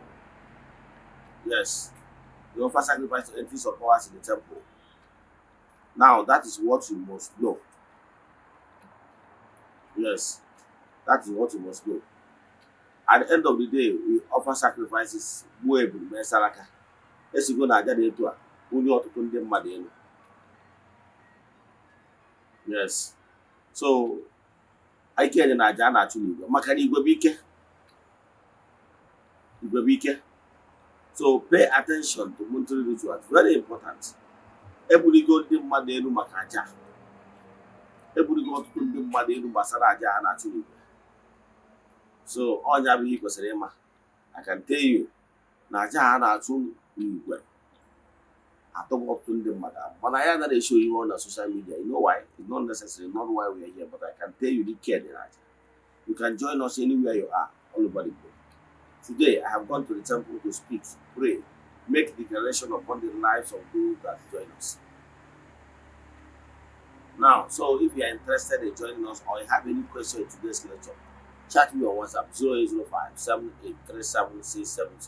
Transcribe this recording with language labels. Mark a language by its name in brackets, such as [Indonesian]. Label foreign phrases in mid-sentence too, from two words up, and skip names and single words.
[English] Yes, we offer sacrifice to entities of powers in the temple. Now, that is what you must know. Yes, that is what you must know. At the end of the day, we offer sacrifices. [Igbo] Esi go na aja dị etu a onye ọtụtụ ndị mmadụ elu. [English] Yes. [Igbo] So ike dị na aja a na-achụ n'igwe maka na igwe bụ ike. Igwe bụ ike. [English] So pay attention to monthly rituals. Very important. [Igbo] Ebuligo ndị mmadụ elu maka aja. Ebuligo ọtụtụ ndị mmadụ elu gbasara aja a na-achụ n'igwe. So ọnya bụ ihe kwesịrị ịma. [English] I can tell you [Igbo] na aja a na-achụ n'igwe atọgbu ọtụtụ ndị mmadụ. Mana ya anaghị [English] show you on social media. You know why? It's not necessary, not why we are here, but I can tell you the care in aja. You can join us anywhere you are, all over the globe. Today, I have gone to the temple to speak, pray, make declaration upon the lives of those that join us. Now, so if you are interested in joining us or you have any question in today's lecture, chat me on WhatsApp 0805 7837 672.